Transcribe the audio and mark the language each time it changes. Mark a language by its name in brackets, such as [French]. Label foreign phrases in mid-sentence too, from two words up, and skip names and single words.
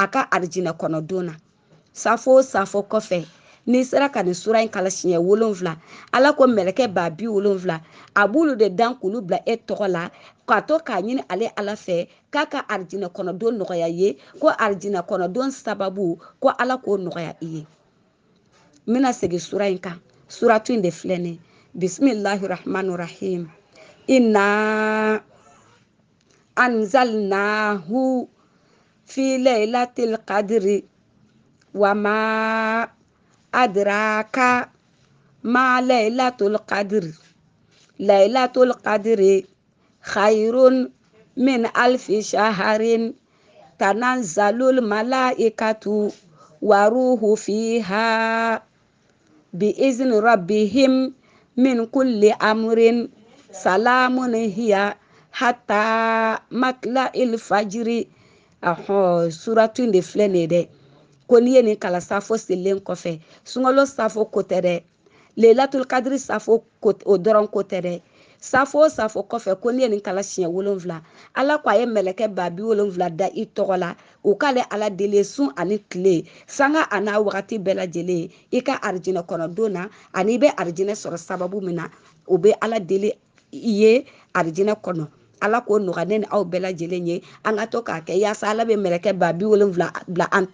[Bambara] ka arijinɛ kɔnɔ don na safo safo kɔfɛ n'i sera ka nin sura in kalan siɲɛ 7 ala ko mɛlɛkɛ 70 a b'olu de dan k'olu bila e tɔgɔ la k'a to k'a ɲini ale ala fɛ k'a ka arijinɛ kɔnɔ don nɔgɔya ye ko arijinɛ kɔnɔ don sababu ko ala k'o nɔgɔya i ye n bɛna segin sura in kan suratu in de filɛ nin [Arabic] بسم الله الرحمن الرحيم إنا أنزلناه في ليلة القدر وما أدراك ما ليلة القدر خير من ألف شهر تنزل الملائكة والروح فيها بإذن ربهم من كل أمر سلام هي حتى مطلع الفجر [Bambara] suratu in de filɛ nin ye dɛ ko n'i ye nin kalan safo selilen kɔfɛ sunkalo safo ko tɛ dɛ [Arabic] ليلة القدر [Bambara] safo o dɔrɔn ko tɛ dɛ safo o safo kɔfɛ ko n'i ye nin kalan siɲɛ 7 ala ko a ye mɛlɛkɛ 70 da i tɔgɔ la u k'ale ala deli sun ani tile sanga a n'a wagati bɛɛ lajɛlen i ka arijinɛ kɔnɔ don na ani i bɛ arijinɛ sɔrɔ sababu min na o bɛ ala deli i ye arijinɛ kɔnɔ ala k'o nɔgɔya ne ni aw bɛɛ lajɛlen ye an ka to k'a kɛ yaasa ala bɛ mɛlɛkɛ 70 bila an